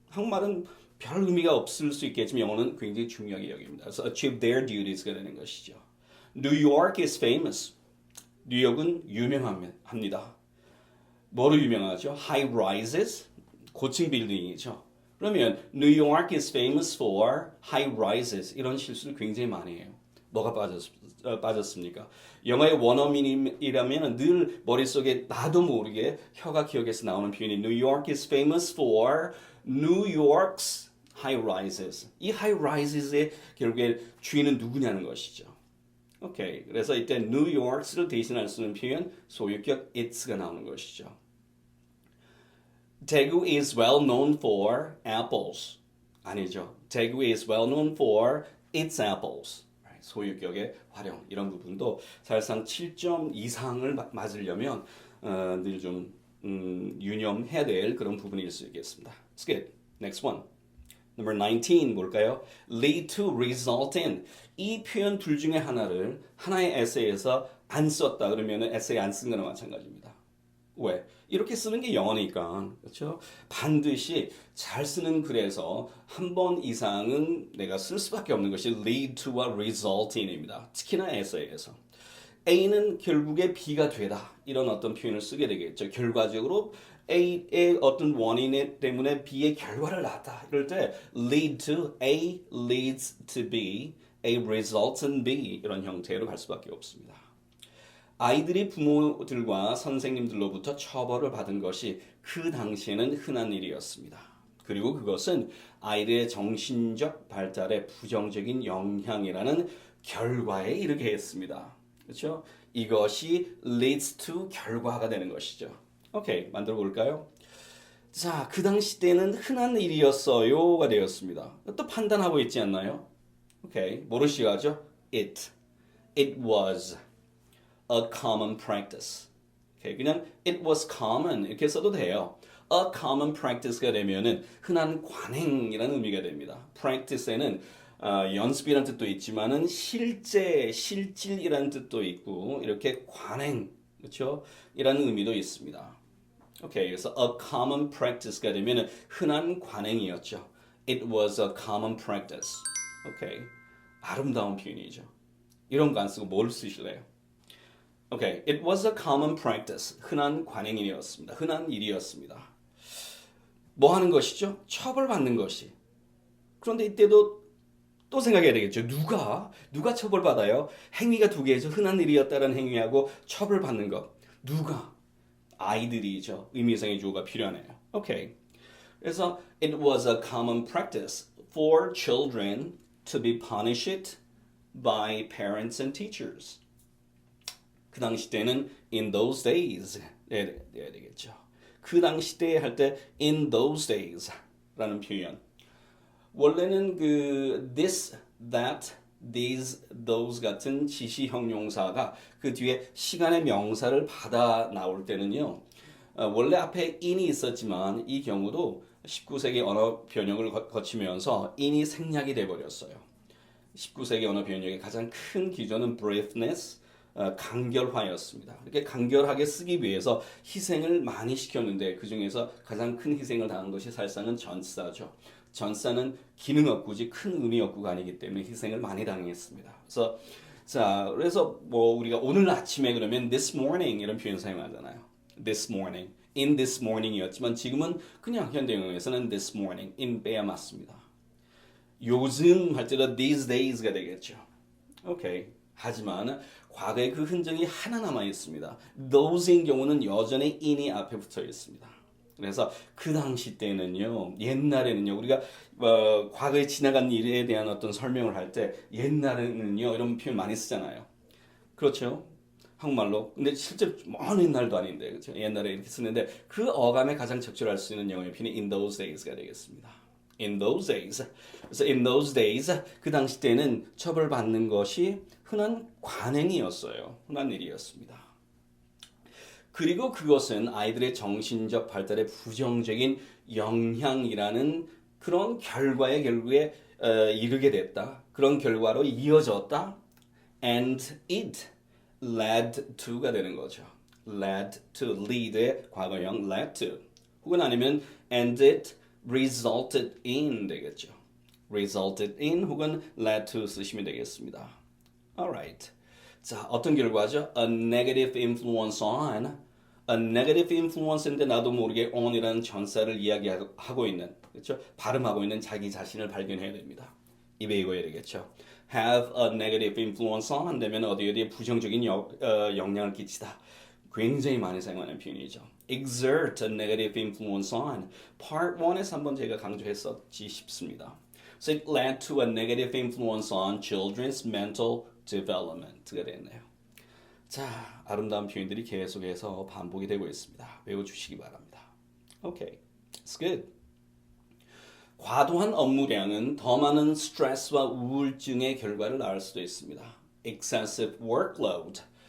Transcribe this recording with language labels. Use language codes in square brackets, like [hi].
[ko] 한국말은 별 의미가 없을 수 있겠지만 영어는 굉장히 중요하게 여깁니다. 그래서 [en] achieve their duties [ko] 가 되는 것이죠. [en] New York is famous. [ko] 뉴욕은 유명합니다. 뭐로 유명하죠? [en] High rises, [ko] 고층 빌딩이죠. [en] 그러면 New York is famous for high rises. [ko] 이런 실수를 굉장히 많이 해요. 뭐가 빠졌습니까? 영어의 원어민이라면 늘 머릿속에 나도 모르게 혀가 기억해서 나오는 표현이 [en] New York is famous for New York's high rises. [ko] 이 high rises의 결국에 주인은 누구냐는 것이죠. 오케이. 그래서 이때 New York's,를 대신할 수 있는 표현 소유격 it's가 나오는 것이죠. [en] 대구 is well known for apples. [ko] 아니죠. [en] 대구 is well known for its apples. [ko] 소유격의 활용 이런 부분도 사실상 7점 이상을 맞으려면 늘 좀 유념해야 될 그런 부분일 수 있겠습니다. [en] Let's get next one. Number 19 [ko] 뭘까요? [en] Lead to, result in. [ko] 이 표현 둘 중에 하나를 하나의 에세이에서 안 썼다 그러면 에세이 안 쓴 거나 마찬가지입니다. 왜? 이렇게 쓰는 게 영어니까 그렇죠? 반드시 잘 쓰는 글에서 한 번 이상은 내가 쓸 수밖에 없는 것이 lead to와 result in입니다. 특히나 에세이에서. A는 결국에 B가 되다 이런 어떤 표현을 쓰게 되겠죠. 결과적으로 A의 어떤 원인 때문에 B의 결과를 낳았다. 이럴 때 lead to, [en] A leads to B, A results in B [ko] 이런 형태로 갈 수밖에 없습니다. 아이들이 부모들과 선생님들로부터 처벌을 받은 것이 그 당시에는 흔한 일이었습니다. 그리고 그것은 아이들의 정신적 발달에 부정적인 영향이라는 결과에 이르게 했습니다. 그렇죠? 이것이 leads to 결과가 되는 것이죠. 오케이, 만들어 볼까요? 자, 그 당시 때는 흔한 일이었어요가 되었습니다. 또 판단하고 있지 않나요? 오케이, 뭐로 시작하죠? [en] It was a common practice. [ko] 오케이, 그냥 [en] it was common [ko] 이렇게 써도 돼요. [en] A common practice [ko] 가 되면은 흔한 관행이라는 의미가 됩니다. practice에는 연습이라는 뜻도 있지만은 실질이라는 뜻도 있고 이렇게 관행, 그렇죠? 이라는 의미도 있습니다. 오케이, 그래서 [en] a common practice [ko] 가 되면은 흔한 관행이었죠. [en] It was a common practice. [ko] 오케이, 아름다운 표현이죠. 이런 거 안 쓰고 뭘 쓰실래요? [en] 오케이, it was a common practice. [ko] 흔한 관행이었습니다. 흔한 일이었습니다. 뭐 하는 것이죠? 처벌받는 것이. 그런데 이때도 또 생각해야 되겠죠. 누가 처벌받아요? 행위가 두 개죠. 흔한 일이었다는 행위하고 처벌받는 것. 누가? 아이들이죠. 의미상의 주어가 필요하네요. 오케이. [en] 그래서 it was a common practice for children to be punished by parents and teachers. [ko] 그 당시 때는 [en] in those days [ko] 해야 되겠죠. 그 당시 때 할 때 [en] in those days [ko] 라는 표현. 원래는 그 this, that, these, those 같은 지시 형용사가 그 뒤에 시간의 명사를 받아 나올 때는요. 원래 앞에 in이 있었지만 이 경우도 19세기 언어 변형을 거치면서 in이 생략이 돼버렸어요. 19세기 언어 변형의 가장 큰 기조는 briefness, 간결화였습니다. 이렇게 간결하게 쓰기 위해서 희생을 많이 시켰는데 그 중에서 가장 큰 희생을 당한 것이 사실상은 전사죠. 전사는 기능 억구지 큰 의미 억구가 아니기 때문에 희생을 많이 당했습니다. 그래서 뭐 우리가 오늘 아침에 그러면 [en] this morning [ko] 이런 표현 사용하잖아요. [en] This morning, in this morning [ko] 이었지만 지금은 그냥 현대 영어에서는 this morning, in 빼야 맞습니다. 요즘 할 때도 [en] these days [ko] 가 되겠죠. 오케이. 하지만 과거에 그 흔적이 하나 남아 있습니다. those인 경우는 여전히 in이 앞에 붙어 있습니다. 그래서 그 당시 때는요, 옛날에는요, 우리가 과거에 지나간 일에 대한 어떤 설명을 할 때 옛날에는요 이런 표현 많이 쓰잖아요. 그렇죠? 한국말로. 근데 실제 먼 옛날도 아닌데, 그렇죠? 옛날에 이렇게 쓰는데 그 어감에 가장 적절할 수 있는 영어의 표현이 [en] in those days [ko] 가 되겠습니다. [en] In those days. 그래서 in those days [ko] 그 당시 때는 처벌받는 것이 흔한 관행이었어요. 흔한 일이었습니다. 그리고 그것은 아이들의 정신적 발달에 부정적인 영향이라는 그런 결과에 결국에 이르게 됐다. 그런 결과로 이어졌다. [en] And it led to가 되는 거죠. led to, lead의 과거형 led to. [ko] 혹은 아니면 [en] and it resulted in 되겠죠. [ko] resulted in 혹은 led to 쓰시면 되겠습니다. [en] Alright. [ko] 자, 어떤 결과죠? [en] A negative influence on. [ko] A negative influence인데 나도 모르게 on이라는 전사를 이야기하고 있는, 그렇죠? 발음하고 있는 자기 자신을 발견해야 됩니다. 입에 익어야 되겠죠. [en] Have a negative influence on [ko] 되면 어디에 부정적인 영향을 끼치다. 굉장히 많이 사용하는 표현이죠. [en] Exert a negative influence on. [ko] Part 1에서 한번 제가 강조했었지 싶습니다. [en] So it led to a negative influence on children's mental development가 됐네요. [ko] 자, 아름다운 표현들이 계속해서 반복이 되고 있습니다. 외워주시기 바랍니다. [en] Okay, it's good. [ko] 과도한 업무량은 더 많은 스트레스와 우울증의 결과를 낳을 수도 있습니다. [en] Excessive workload.